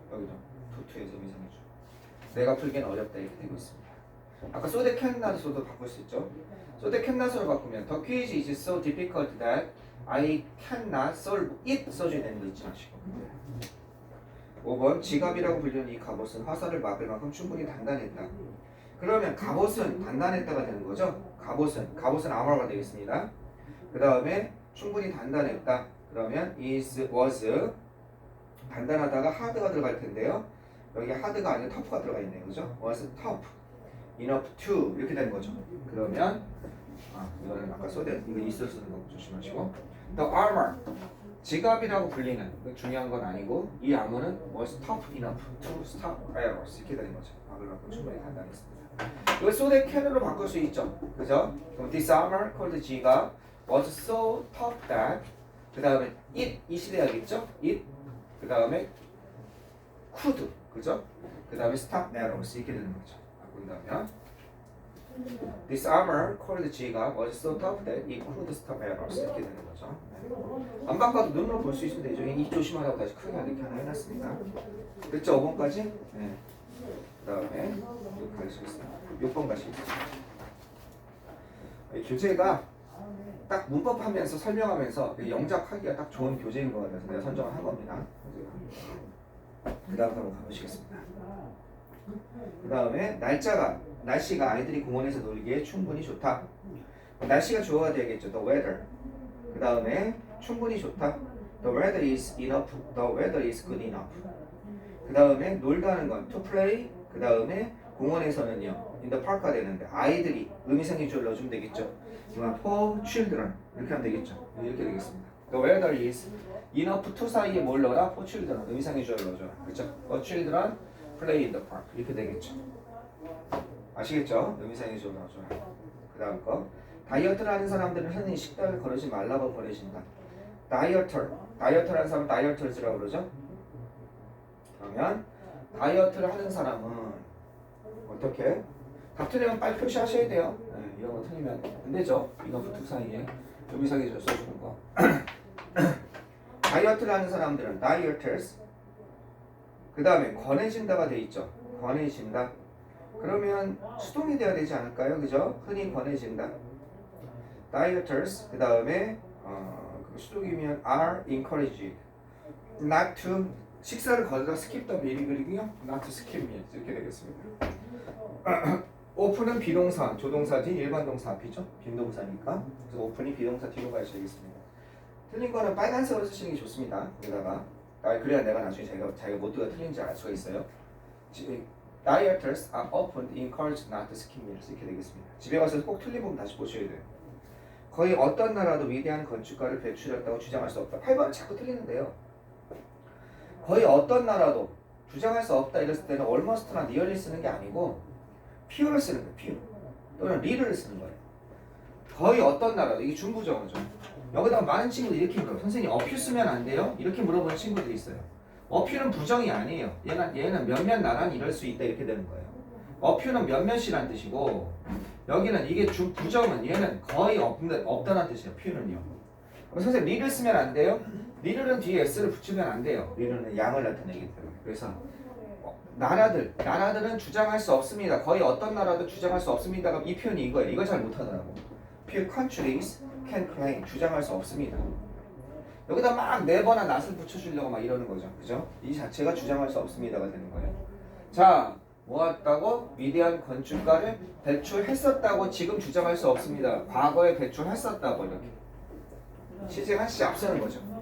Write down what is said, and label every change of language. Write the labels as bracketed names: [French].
[Korean] 여기도 투투에서 의미상의 주. 내가 풀기엔 어렵다 이렇게 되고 있습니다. 아까 [English] so they cannot [Korean] 으로도 바꿀 수 있죠. [English] so they cannot [Korean] 으로 바꾸면 [English] the quiz is so difficult that I cannot solve it [Korean] 써줘야 되는 거 잊지 마시고. 5번 지갑이라고 불리는 이 갑옷은 화살을 막을 만큼 충분히 단단했다. 그러면 갑옷은 단단했다가 되는 거죠. 갑옷은 armor가 되겠습니다. 그 다음에 충분히 단단했다. 그러면 was 단단하다가 hard가 들어갈 텐데요. 여기 hard가 아니라 tough가 들어가 있네요. 그죠? [English] was tough enough to [Korean] 이렇게 되는 거죠. 그러면 이거는 아까 소대 이거 있어 쓰는 거 조심하시고. [English] The armor [Korean] 지갑이라고 불리는 중요한 건 아니고 이 [English] armor는 was tough enough to stop arrows [Korean] 이렇게 되는 거죠. 막을 만큼 충분히 단단했습니다. 이거 [English] so they can [Korean] 으로 바꿀 수 있죠. 그죠? 그럼 [English] this armor called 지갑 was so tough that [Korean] 그 다음에 [English] it이 [Korean] 돼야겠죠? it 그 다음에 could 그죠? 그 다음에 [English] stop arrows [Korean] 이렇게 되는 거죠. 바꾼다면 [English] this armor called 지갑 was so tough that it could stop arrows [Korean] 이렇게 되는 거죠. 안 바꿔도 눈으로 볼 수 있으면 되죠. 이 조심하라고 다시 크게 이렇게 하나 해놨습니다. 됐죠? 5번까지? 네. 그 다음에 가시겠습니다. 6번 가시겠습니다. 교재가 딱 문법하면서 설명하면서 영작하기가 딱 좋은 교재인 것 같아서 내가 선정을 한 겁니다. 그 다음 한번 가보시겠습니다. 그 다음에 날씨가 아이들이 공원에서 놀기에 충분히 좋다. 날씨가 좋아야 되겠죠. [English] The weather. [Korean] 그 다음에 충분히 좋다. [English] The weather is enough. The weather is good enough. [Korean] 그 다음에 놀다는 건 [English] to play. [Korean] 그 다음에 공원에서는요. [English] in the park [Korean] 가 되는데 아이들이 의미상의 주어를 넣어주면 되겠죠. [English] for children [Korean] 이렇게 하면 되겠죠. 이렇게 되겠습니다. [English] The weather is enough to [Korean] 사이에 뭘 넣어라? [English] for children [Korean] 의미상의 주어를 넣어줘라. 그렇죠? [English] For children play in the park [Korean] 이렇게 되겠죠. 아시겠죠? 의미상의 주어를 넣어줘라. 그 다음 거 다이어트를 하는 사람들은 흔히 식단을 거르지 말라고 보내신다. 다이어트라는 사람은 다이어터즈라고 그러죠. 그러면 다이어트를 하는 사람은 어떻게? 같은 빨리 표시하셔야 돼요. 네, 이런 거 틀리면 안 되죠. 이거 두 사이에 의미상의 주어 써주는 거. 다이어트를 하는 사람들은 다이어터즈. 그 다음에 권해진다가 돼 있죠. 권해진다. 그러면 수동이 돼야 되지 않을까요? 그죠? 흔히 권해진다. [English] dieters [Korean] 그 다음에 수동이면 [English] are encouraged not to [Korean] 식사를 거르다 [English] skip the meal이거든요. not to skip meals [Korean] 이렇게 되겠습니다. open은 비동사, 조동사지 일반 동사 앞이죠. 빈동사니까. 그래서 open이 비동사 뒤로 가셔야겠습니다. 틀린 거는 빨간색으로 쓰시는 게 좋습니다. 여기다가 그래야 내가 나중에 자기가 모두가 틀린지 알 수가 있어요. [English] Dieters are often encouraged not to skip meals [Korean] 이렇게 되겠습니다. 집에 가서 꼭 틀린 부분 다시 보셔야 돼요. 거의 어떤 나라도 위대한 건축가를 배출했다고 주장할 수 없다. 8번은 자꾸 틀리는데요. 거의 어떤 나라도 주장할 수 없다 이랬을 때는 almost나 nearly 쓰는 게 아니고 few를 쓰는 거예요. few 또는 little를 쓰는 거예요. 거의 어떤 나라도 이게 중부정어죠. 여기다가 많은 친구들이 이렇게 물어요. 선생님 어퓨 쓰면 안 돼요? 이렇게 물어보는 친구들이 있어요. 어퓨는 부정이 아니에요. 얘는 몇몇 나라는 이럴 수 있다 이렇게 되는 거예요. 어퓨는 몇몇이란 뜻이고 여기는 이게 부정은 얘는 거의 없다는 뜻이에요. 퓨는요. 그럼 선생님 리를 쓰면 안 돼요? 리를은 뒤에 s를 붙이면 안 돼요. 리를은 양을 나타내기 때문에. 그래서 나라들은 주장할 수 없습니다. 거의 어떤 나라도 주장할 수 없습니다가 이 표현이 이거예요. 이걸 잘 못하더라고. [English] Few countries can claim [Korean] 주장할 수 없습니다. 여기다 막 네버나 not을 붙여주려고 막 이러는 거죠. 그죠? 이 자체가 주장할 수 없습니다가 되는 거예요. 자, 모았다고 위대한 건축가를 배출했었다고 지금 주장할 수 없습니다. 과거에 배출했었다고 이렇게. 시제가 한시 앞서는 거죠.